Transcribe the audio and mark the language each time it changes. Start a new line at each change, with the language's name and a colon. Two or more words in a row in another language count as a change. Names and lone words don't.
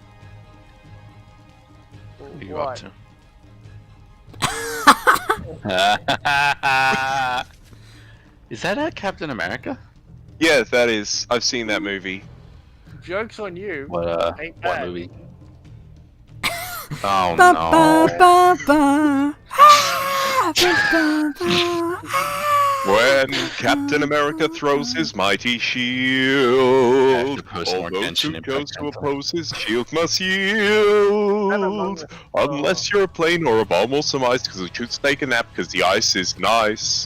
English: What are you up to? Is that a Captain America? Yeah, that is. I've seen that movie. Joke's on you. What Ain't what bad. movie? Oh Ba, no. ba, ba, ba. Ah, ba, ba, ba. When Captain America throws his mighty shield, Yeah, all those who chose to oppose his shield must yield. Unless you're a plain or a bomb or some ice, because we should take a nap because the ice is nice.